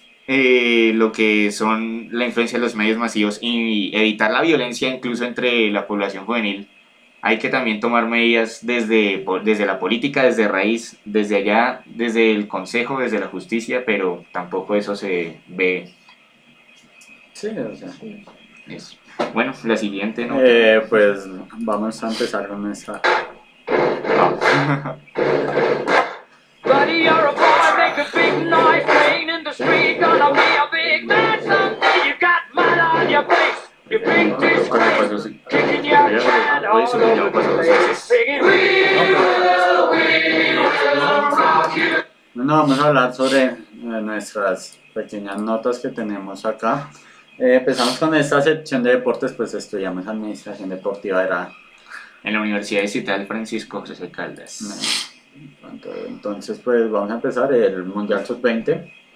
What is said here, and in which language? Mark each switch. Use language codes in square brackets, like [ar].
[es] lo que son la influencia de los medios masivos y evitar la violencia incluso entre la población juvenil, hay que también tomar medidas desde la política, desde raíz, desde allá, desde el consejo, desde la justicia, pero tampoco eso se ve. Sí, o sea, eso. Bueno, la siguiente, ¿no? Pues vamos a empezar con esta. [en] Buddy, you're a boy, make a big noise, playing in the street, gonna be a big man someday, you got mud on your face, you big disgrace, kicking your can all over the place, singing, we will rock you. [es] Bueno, vamos a hablar sobre nuestras pequeñas notas que tenemos acá. Empezamos con esta sección de deportes, pues estudiamos administración deportiva, era... En la Universidad de Citadel Francisco José Caldas. Entonces, pues vamos a empezar el Mundial Sub-20.